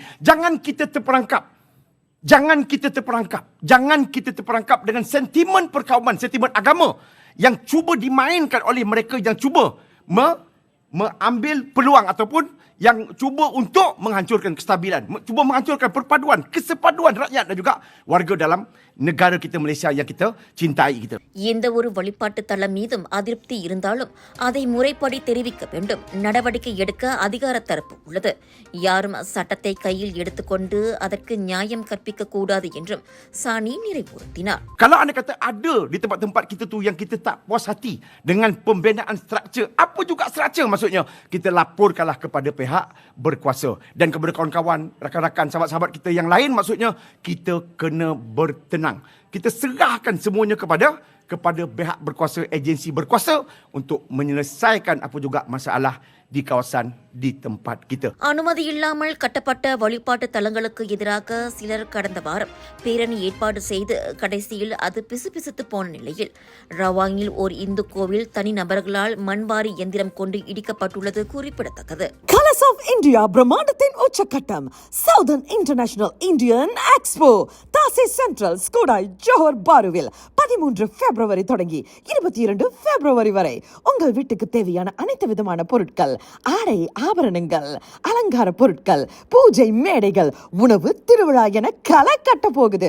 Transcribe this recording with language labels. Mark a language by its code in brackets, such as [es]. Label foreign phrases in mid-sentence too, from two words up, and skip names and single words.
[ms] Jangan kita terperangkap. Jangan kita terperangkap dengan sentimen perkauman, sentimen agama yang cuba dimainkan oleh mereka yang cuba mengambil peluang ataupun yang cuba untuk menghancurkan kestabilan, cuba menghancurkan perpaduan, kesepaduan rakyat dan juga warga dalam negara kita Malaysia yang kita cintai kita. [ta] எந்த ஒரு வழிபாட்டு தலம் மீதும் அதிருப்தி இருந்தாலும் அதை முறைப்படி தெரிவிக்க வேண்டும். நடவடிக்கை எடுக்க அதிகார தரப்பு உள்ளது. யாரும் சட்டத்தை கையில் எடுத்துக்கொண்டு அதற்கு நியாயம் கற்பிக்க கூடாது என்றும் சானி நிறைவுறுத்தினார். [ms] Kalau anda kata ada di tempat-tempat kita tu yang kita tak puas hati dengan pembinaan struktur, apa juga struktur maksudnya, kita laporkanlah kepada pihak berkuasa. Dan kepada kawan-kawan, rakan-rakan, sahabat-sahabat kita yang lain, maksudnya kita kena bertenang. Kita serahkan semuanya kepada pihak berkuasa, agensi berkuasa untuk menyelesaikan apa juga masalah di kawasan, di tempat kita. [ta] அனுமதி இல்லாமல் கட்டப்பட்ட வழிபாட்டு தலங்களுக்கு எதிராக சிலர் கடந்த வாரம் பேரணி ஏற்பாடு செய்து கடைசியில் அது பிசுபிசுத்து போன நிலையில் ரவாங்கில் ஓர் இந்து கோவில் தனிநபர்களால் மண்வாரி எந்திரம் கொண்டு இடிக்கப்பட்டுள்ளது குறிப்பிடத்தக்கது. Colors of India பிரம்மாண்டத்தின் உச்சக்கட்டம் சவுதர்ன் இன்டர்நேஷனல் இந்தியன் எக்ஸ்போ தாசி சென்ட்ரல் ஸ்கூடாய் ஜோஹர் பாருவில் 13 பிப்ரவரி தொடங்கி 22 பிப்ரவரி வரை உங்கள் வீட்டுக்கு தேவையான அனைத்து விதமான பொருட்கள், ஆடை ஆபரணங்கள், அலங்கார பொருட்கள், பூஜை மேடைகள், உணவு திருவிழா என களை கட்ட போகுது.